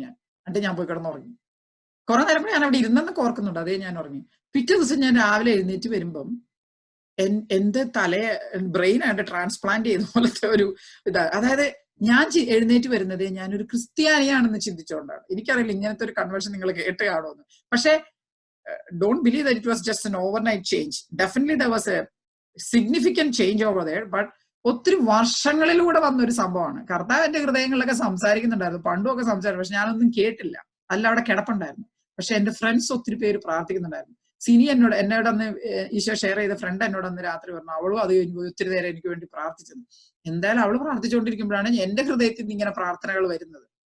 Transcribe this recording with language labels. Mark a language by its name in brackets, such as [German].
[Malayalam] എന്നിട്ട് ഞാൻ പോയി കിടന്നുറങ്ങി. കുറെ നേരം ഞാൻ അവിടെ ഇരുന്നെന്നൊക്കെ ഓർക്കുന്നുണ്ട്. അതേ ഞാൻ ഉറങ്ങി. പിറ്റേ ദിവസം ഞാൻ രാവിലെ എഴുന്നേറ്റ് വരുമ്പം എന്റെ ബ്രെയിൻ ആയിട്ട് ട്രാൻസ്പ്ലാന്റ് ചെയ്ത പോലത്തെ ഒരു അതായത് ഞാൻ എഴുന്നേറ്റ് വരുന്നത് ഞാനൊരു ക്രിസ്ത്യാനിയാണെന്ന് ചിന്തിച്ചുകൊണ്ടാണ്. എനിക്കറിയില്ല ഇങ്ങനത്തെ ഒരു കൺവേർഷൻ നിങ്ങൾ കേട്ട് കാണുമെന്ന്. പക്ഷെ [English] don't believe that it was just an overnight change. Definitely there was a significant change over there, but [Malayalam] ഒത്തിരി വർഷങ്ങളിലൂടെ വന്നൊരു സംഭവമാണ്. കർത്താവ് എന്റെ ഹൃദയങ്ങളിലൊക്കെ സംസാരിക്കുന്നുണ്ടായിരുന്നു. പണ്ടുമൊക്കെ സംസാരിക്കും. പക്ഷെ ഞാനൊന്നും കേട്ടില്ല. അല്ല അവിടെ കിടപ്പുണ്ടായിരുന്നു. പക്ഷെ എന്റെ ഫ്രണ്ട്സ് ഒത്തിരി പേര് പ്രാർത്ഥിക്കുന്നുണ്ടായിരുന്നു. സിനി എന്നോട് അന്ന് ഈശോ ഷെയർ ചെയ്ത ഫ്രണ്ട് എന്നോട് അന്ന് രാത്രി പറഞ്ഞു, അവളും അത് കഴിഞ്ഞ് ഒത്തിരി നേരം എനിക്ക് വേണ്ടി പ്രാർത്ഥിച്ചത്. എന്തായാലും അവള് പ്രാർത്ഥിച്ചുകൊണ്ടിരിക്കുമ്പോഴാണ് എന്റെ ഹൃദയത്തിൽ നിന്ന് ഇങ്ങനെ പ്രാർത്ഥനകൾ വരുന്നത്.